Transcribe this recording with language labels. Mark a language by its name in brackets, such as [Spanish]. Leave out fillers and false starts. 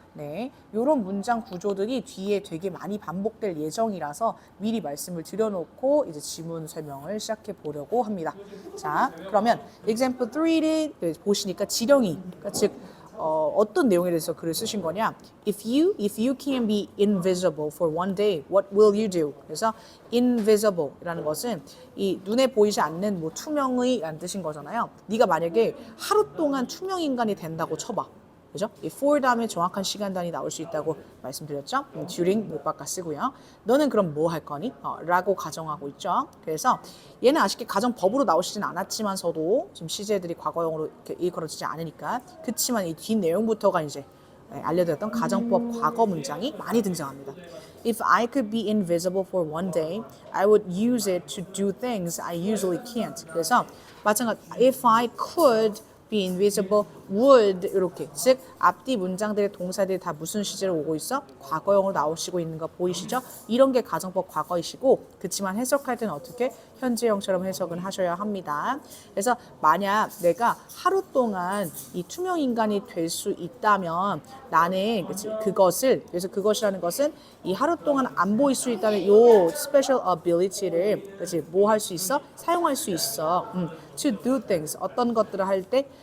[Korean] 네, 이런 문장 구조들이 뒤에 되게 많이 반복될 예정이라서 미리 말씀을 드려놓고 이제 지문 설명을 시작해 보려고 합니다. 자, 그러면 example 3를 보시니까 지령이, 그러니까 즉 어떤 내용에 대해서 글을 쓰신 거냐? [English] If you can be invisible for one day, what will you do? [Korean] 그래서 invisible이라는 것은 이 눈에 보이지 않는 뭐 투명의라는 뜻인 거잖아요. 네가 만약에 하루 동안 투명 인간이 된다고 쳐봐. 그죠? 이 for 다음에 정확한 시간 단위 나올 수 있다고 말씀드렸죠? during 못 바꿔 쓰고요. 너는 그럼 뭐 할 거니? 라고 가정하고 있죠. 그래서 얘는 아쉽게 가정법으로 나오시진 않았지만서도 지금 시제들이 과거형으로 이렇게 일컬어지지 않으니까 그치만 이 뒷 내용부터가 이제 알려드렸던 가정법 과거 문장이 많이 등장합니다. [English] If I could be invisible for one day, I would use it to do things I usually can't. [Korean] 그래서 마찬가지 [English] if I could be invisible, [Korean] would 이렇게 즉 앞뒤 문장들의 동사들이 다 무슨 시제로 오고 있어? 과거형으로 나오시고 있는 거 보이시죠? 이런 게 가정법 과거이시고 그치만 해석할 때는 어떻게? 현재형처럼 해석은 하셔야 합니다. 그래서 만약 내가 하루 동안 이 투명 인간이 될 수 있다면 나는 그것을 그래서 그것이라는 것은 이 하루 동안 안 보일 수 있다는 요 special ability를 뭐 할 수 있어? 사용할 수 있어. [English] To do things [Korean] 어떤 것들을 할 때